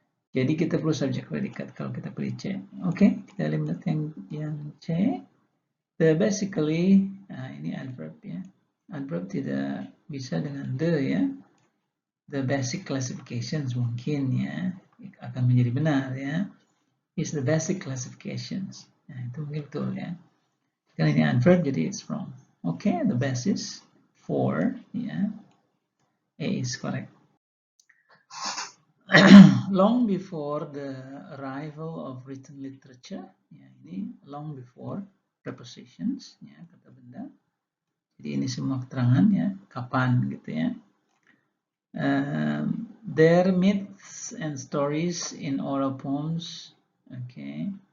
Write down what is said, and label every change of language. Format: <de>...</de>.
<id>Jadi kita perlu subjek predikat kalau kita pilih C. Oke, kita eliminate yang C. Basically, ini adverb ya. Adverb tidak bisa dengan the ya.</id> <en>The basic classifications</en> <id>mungkin ya akan menjadi benar ya.</id> <en>Is the basic classifications.</en> <id>Nah, itu mungkin betul ya. Karena ini adverb jadi</id> <en>it's wrong. Okay, the basis for yeah, A is correct. Long before the arrival of written literature, ya, ini long before prepositions, ya,</en> <id>kata benda. Jadi ini semua keterangan ya, kapan gitu ya.</id> <en>There myths and stories in oral poems, okay.</en>